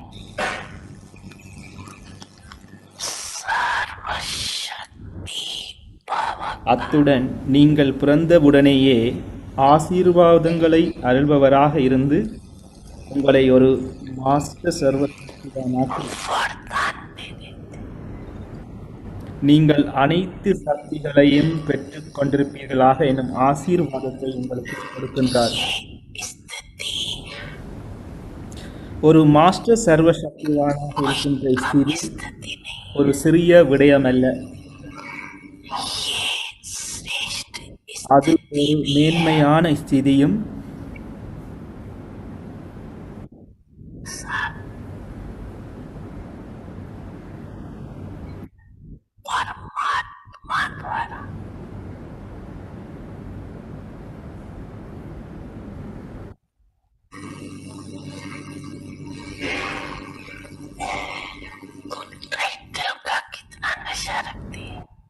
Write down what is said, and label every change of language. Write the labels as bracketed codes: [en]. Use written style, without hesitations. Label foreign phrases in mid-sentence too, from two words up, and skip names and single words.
[hi] सर्वशक्ति पावक [ta] அத்துடன் நீங்கள் பிறந்தவுடனேயே ஆசீர்வாதங்களை அருள்பவராக இருந்து உங்களை ஒரு மாஸ்டர் சர்வசக்திவானாக்கி [hi] वरदान दे देते [ta] நீங்கள் அனைத்து சக்திகளையும் பெற்றுக் கொண்டிருப்பீர்களாக எனும் ஆசீர்வாதத்தை உங்களுக்கு கொடுக்கின்றார். [hi] स्थिति [ta] ஒரு மாஸ்டர் சர்வசக்திவானாக இருக்கின்ற ஸ்திதி [hi] स्थिति नहीं [ta] ஒரு சிறிய விடயமல்ல. [hi] ये श्रेष्ठ [ta] அது ஒரு மேன்மையான ஸ்திதியும் [hi] परमात्मा द्वारा उनका दिल का कितना नशा रखती है